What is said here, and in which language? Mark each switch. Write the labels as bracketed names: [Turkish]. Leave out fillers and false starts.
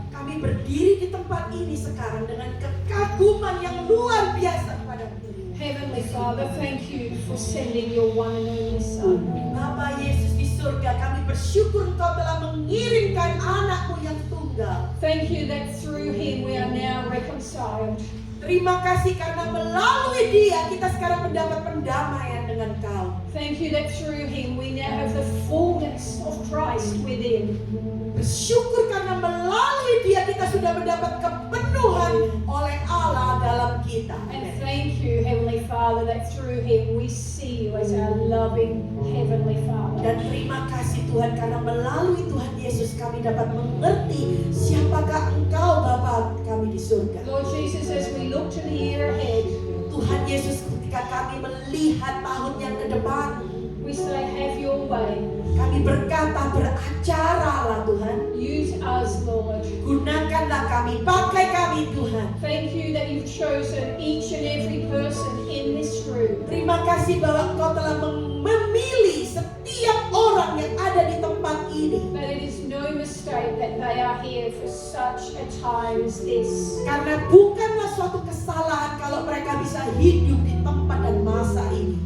[Indonesian] Kami berdiri di tempat ini sekarang dengan kekaguman yang luar biasa kepada Dirimu. [English] Heavenly Father, thank you for sending your one and only Son. [Indonesian] Bapa Yesus di surga, kami bersyukur Engkau telah mengirimkan anak-Mu yang tunggal. [English] Thank you that through him we are now reconciled. [Indonesian] Terima kasih karena melalui Dia kita sekarang mendapat pendamaian dengan Kau. [English] Thank you that through him we now have the fullness of Christ within. [Indonesian] Bersyukur karena melalui Dia kita sudah mendapat kepenuhan oleh Allah dalam kita. [English] And Amen. thank you, Heavenly Father, that through him we see you as our loving Heavenly Father. [Indonesian] Dan terima kasih Tuhan karena melalui Tuhan Yesus kami dapat mengerti siapakah Engkau Bapa kami di surga. [English] Lord Jesus, as we look to the year ahead, [Indonesian] Tuhan Yesus ketika kami melihat tahun yang ke depan, [English] we say, have your way. [Indonesian] kami berkata beracaralah Tuhan. [English] Use us, Lord. [Indonesian] Gunakanlah kami, pakai kami Tuhan. [English] Thank you that you've chosen each and every person in this room. [Indonesian] Terima kasih bahwa Engkau telah memilih setiap orang yang ada di tempat ini. [English] That it is no mistake that they are here for such a time as this. [Indonesian] Karena bukanlah suatu kesalahan kalau mereka bisa hidup di tempat dan masa ini.